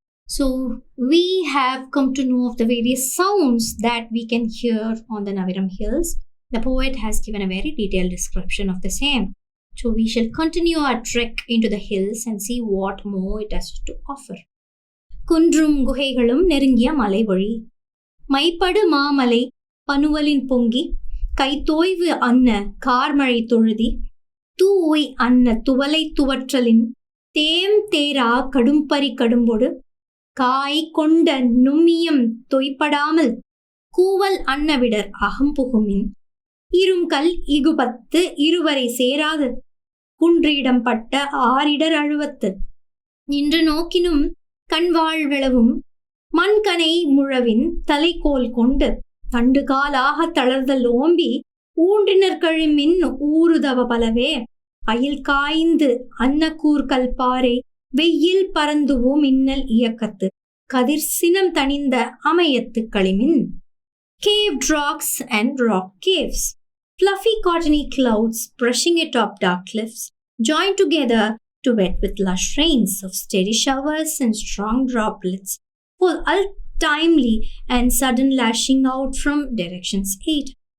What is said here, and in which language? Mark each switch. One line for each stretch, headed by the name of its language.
English: So, we have come to know of the various sounds that we can hear on the Naviram Hills. The poet has given a very detailed description of the same. So, we shall continue our trek into the hills and see what more it has to offer.
Tamil: குன்றும் குகைகளும் நெருங்கிய மலைவழி மைப்படு மாமலை பனுவலின் பொங்கி கைத்தோய்வு அன்ன கார்மழை தொழுதி தூய் அன்ன துவலை துவற்றலின் them தேரா கடும்பரி கடும்பொடு காய் கொண்ட நும்மியம் தொய்ப்படாமல் கூவல் அன்னவிடர் அகம்புகுமின் இரும்கல் இகுபத்து இருவரை சேராது குன்றிடம் பட்ட ஆரிடர் அழுவத்து நின்று நோக்கினும் கண்வாழ்வெளவும் மண்கனை முழவின் தலைக்கோல் கொண்டு தண்டுகாலாக தளர்தல் ஓம்பி ஊன்றினர் கழிமின் ஊறுதவ பலவே அயில் காய்ந்து அன்னக்கூர்கல் பாறை வெயில் பரந்துவோ மின்னல் இயக்கத்து கதிர் சினம் தணிந்த அமையத்து களிமின்.
English: Caved rocks and rock caves. Fluffy cottony clouds brushing atop dark cliffs, joined together to wet with lush rains of steady showers and strong droplets, fall untimely and sudden lashing out from directions 8.